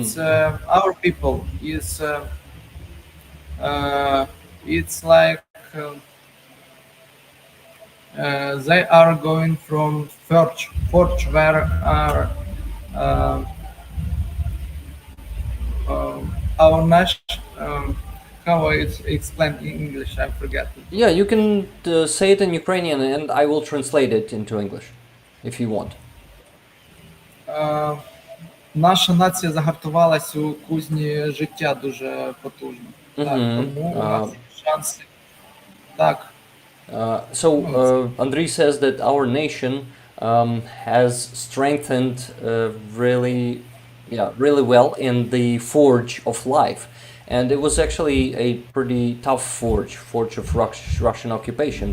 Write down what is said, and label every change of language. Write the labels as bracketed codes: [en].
[en] It's our people is uh, it's like they are going from Forge where are uh, our national. How I explain in English? I forget it. Yeah, you can say it in Ukrainian and I will translate it into English if you want. [uk] Е, Наша нація загартувалась у кузні життя дуже потужно. Так, Mm-hmm. тому у нас є шанси. Так, молодці. [en] Andriy says that our nation has strengthened really, yeah, really well in the forge of life, and it was actually a pretty tough forge of Russian occupation.